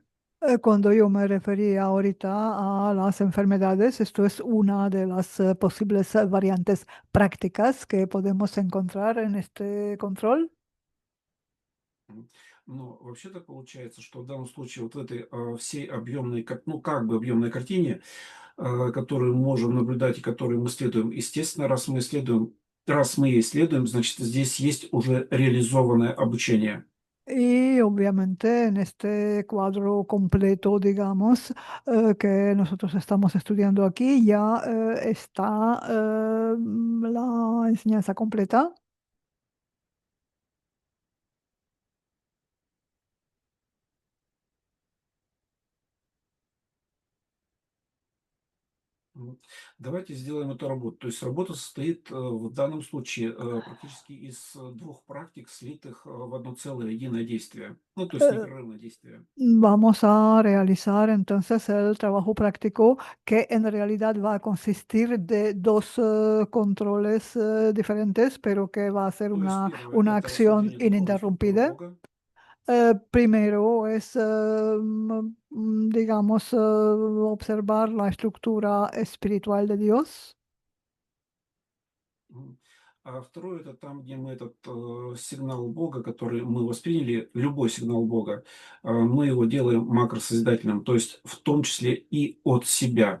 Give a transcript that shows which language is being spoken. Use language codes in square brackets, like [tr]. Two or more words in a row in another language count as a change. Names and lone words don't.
[es] Cuando yo me refería ahorita a las enfermedades, esto es una de las posibles variantes prácticas que podemos encontrar en este control. М. [ru] Но вообще-то получается, что в данном случае вот в этой всей объемной, ну как бы объемной картине, которую можем наблюдать и которую мы исследуем, естественно, раз мы исследуем раз мы ей следуем, значит, здесь есть уже реализованное обучение. [es] Y obviamente en este cuadro completo, digamos, que nosotros estamos estudiando aquí, ya está la enseñanza completa. Мгм. [ru] Давайте сделаем эту работу. То есть работа состоит в данном случае практически из двух практик, слитых в одно целое единое действие. Ну, то есть Eh, непрерывное действие. [es] Vamos a realizar entonces el trabajo práctico que en realidad va a consistir de dos controles diferentes, pero que va a ser [ru] То есть первое– [es] una [ru] это [es] acción [ru] рассмотрение духовной структуры [es] ininterrumpida. [ru] Бога. [es] Primero es, digamos, observar la estructura espiritual de Dios. Мгм. [ru] А второе– это там, где мы этот сигнал Бога, который мы восприняли, любой сигнал Бога, мы его делаем макросозидательным, то есть в том числе и от себя.